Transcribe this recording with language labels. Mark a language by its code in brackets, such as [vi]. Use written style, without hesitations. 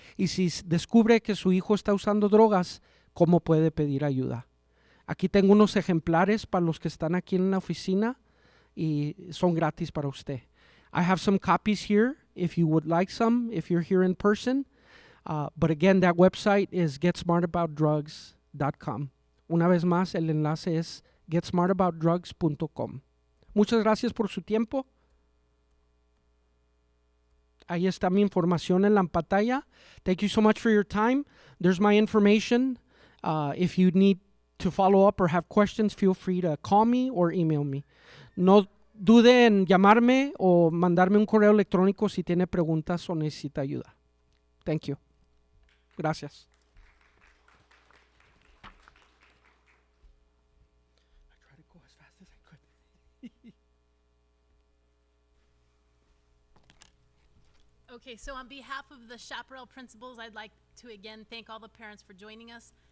[es] Y si descubre que su hijo está usando drogas, ¿cómo puede pedir ayuda? Aquí tengo unos ejemplares para los que están aquí en la oficina y son gratis para usted. [en] I have some copies here if you would like some, if you're here in person. But again, that website is getsmartaboutdrugs.com. [es] Una vez más, el enlace es [en] getsmartaboutdrugs.com. [es] Muchas gracias por su tiempo. Ahí está mi información en la pantalla. [en] Thank you so much for your time. There's my information. If you need to follow up or have questions, feel free to call me or email me. [es] No dude en llamarme o mandarme un correo electrónico si tiene preguntas o necesita ayuda. [en] Thank you. [es] Gracias. [en] I tried to go as fast as I could. Okay, so on behalf of the Chaparral principals, I'd like to again thank all the parents for joining us.